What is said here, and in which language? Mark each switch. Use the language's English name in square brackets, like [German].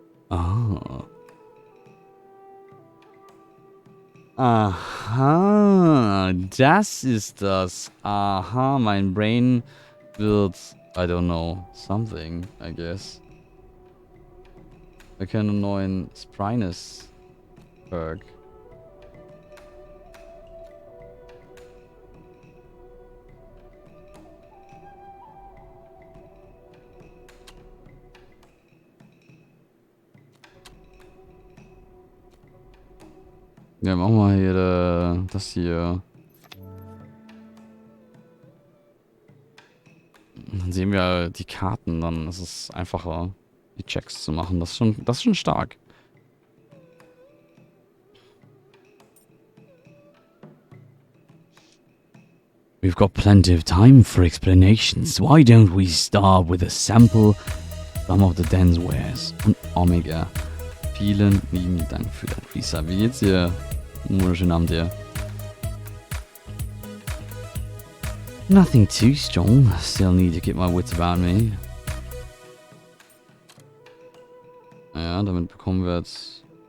[German] Ah. Aha, das ist das. [English] Aha, [German] mein Brain wird, [English] I don't know, something, I guess. [German] Wir können einen neuen Spryness-Perk. Ja, machen wir hier das hier. Dann sehen wir die Karten, dann ist es einfacher, die Checks zu machen. Das ist schon stark. [English] We've got plenty of time for explanations. Why don't we start with a sample some of the den's wares? [German] Und Omega. Vielen lieben Dank für dein Visa. Wie geht's dir? Wunderschönen Abend dir. [English] Nothing too strong. Still need to keep my wits about me. [German] Ja, damit bekommen wir jetzt...